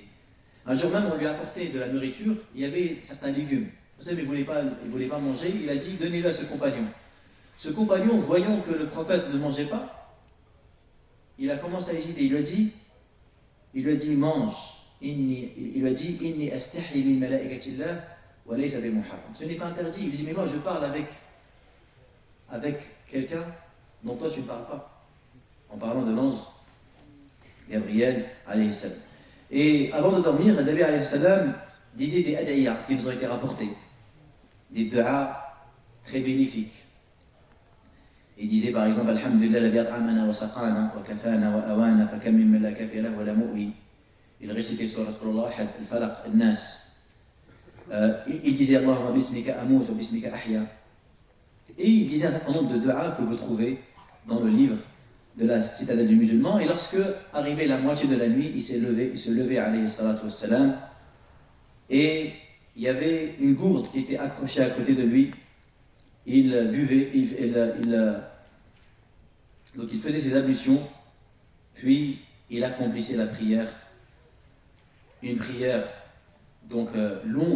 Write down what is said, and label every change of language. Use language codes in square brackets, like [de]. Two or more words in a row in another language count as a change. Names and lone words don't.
[fr] Un jour même, on lui a apporté de la nourriture, il y avait certains légumes. Vous savez, il ne voulait pas manger, il a dit, donnez-le à ce compagnon. Ce compagnon, voyant que le prophète ne mangeait pas, il a commencé à hésiter. Il lui a dit, mange. Il lui a dit, [ar] إني أستحيي من ملائكة الله وليس بمحرم. [fr] Ce n'est pas interdit. Il lui dit, mais moi je parle avec quelqu'un dont toi tu ne parles pas. En parlant de l'ange Gabriel [ar] عليه السلام. [fr] Et avant de dormir, le Nabi [ar] عليه السلام [fr] disait des ad'iyah qui nous ont été rapportés. Des du'a très bénéfiques. Il disait par exemple [ar] الحمد لله الذي أطعمنا وسقانا وكفانا وآوانا فكم ممن لا كافي له ولا مؤوي. [fr] Il récitait surat Qul Ahad, al-Falaq, al-Nas. Il disait [ar] اللهم باسمك أموت وباسمك أحيا. [fr] Et il disait un certain nombre de du'as que vous trouvez dans le livre de la citadelle du musulman. Et lorsque, arrivé la moitié de la nuit, il se levait, [ar] عليه الصلاة والسلام, [fr] et il y avait une gourde qui était accrochée à côté de lui. Il buvait, donc il faisait ses ablutions, puis il accomplissait la prière, une prière donc longue.